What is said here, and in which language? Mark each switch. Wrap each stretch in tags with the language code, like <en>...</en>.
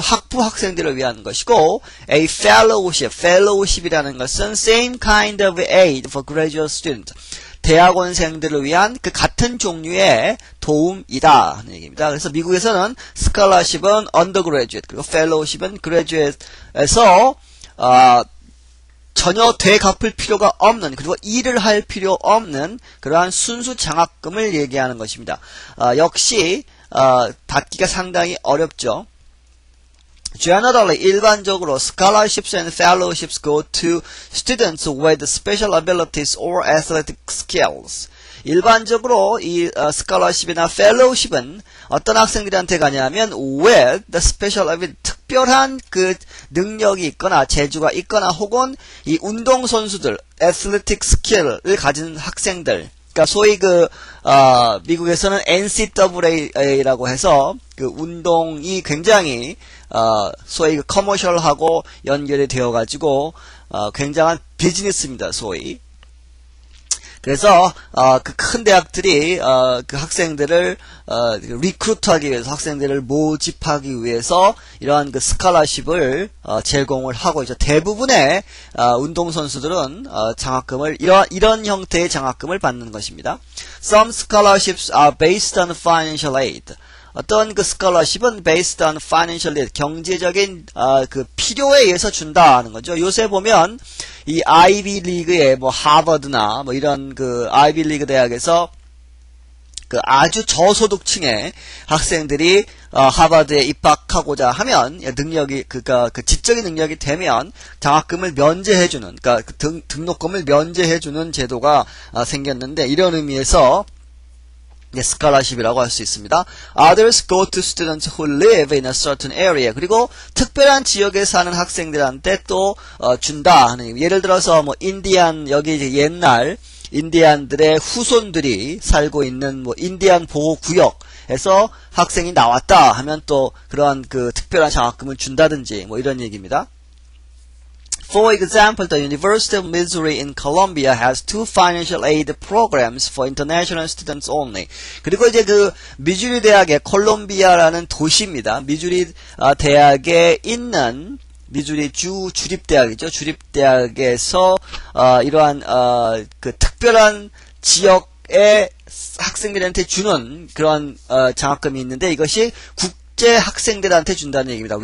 <ko>학부 학생들을 위한 것이고</ko> <en>a fellowship이라는 것은 same kind of aid for graduate students.</en> <ko>대학원생들을 위한 그 같은 종류의 도움이다 하는 얘기입니다. 그래서 미국에서는 scholarship은 undergraduate 그리고 fellowship은 graduate에서 전혀 되갚을 필요가 없는 그리고 일을 할 필요 없는 그러한 순수 장학금을 얘기하는 것입니다. 역시 받기가 상당히 어렵죠.</ko> <en>Generally,</en> <ko>일반적으로</ko> <en>scholarships and fellowships go to students with special abilities or athletic skills.</en> <ko>일반적으로 이 scholarship이나 fellowship은 어떤 학생들한테 가냐면</ko> <en>with the special ability,</en> <ko>특별한 그 능력이 있거나 재주가 있거나 혹은 이 운동선수들, athletic skill을 가진 학생들, 그러니까 소위 미국에서는 NCAA라고 해서 그 운동이 굉장히 소위 커머셜하고 연결이 되어 가지고 굉장한 비즈니스입니다. 소위. 그래서 그 큰 대학들이 그 학생들을 리크루트하기 위해서 학생들을 모집하기 위해서 이러한 그 스칼라십을 제공을 하고 있죠. 대부분의 운동 선수들은 장학금을 이런 형태의 장학금을 받는 것입니다.</ko> <en>Some scholarships are based on financial aid.</en> <ko>어떤 그 스칼러십은</ko> <en>based on financial aid,</en> <ko>경제적인 그 필요에 의해서 준다 하는 거죠. 요새 보면 이 아이비 리그의 뭐 하버드나 뭐 이런 그 아이비 리그 대학에서 그 아주 저소득층의 학생들이 하버드에 입학하고자 하면 능력이 그 지적인 능력이 되면 장학금을 면제해주는 그러니까 등록금을 면제해주는 제도가 생겼는데 이런 의미에서 스칼라십이라고 할 수 있습니다.</ko> <en>Others go to students who live in a certain area.</en> <ko>그리고 특별한 지역에 사는 학생들한테 또 준다 하는 예를 들어서 뭐 인디안 여기 이제 옛날 인디안들의 후손들이 살고 있는 뭐 인디안 보호 구역에서 학생이 나왔다 하면 또 그러한 그 특별한 장학금을 준다든지 뭐 이런 얘기입니다.</ko> <en>For example, the University of Missouri in Columbia has 2 financial aid programs for international students only.</en> <ko>그리고 이제 그 미주리 대학의 콜롬비아라는 도시입니다. 미주리 대학에 있는 미주리 주 주립대학이죠. 주립대학에서 이러한 그 특별한 지역의 학생들한테 주는 그런 장학금이 있는데 이것이 국제 학생들한테 준다는 얘기입니다.</ko>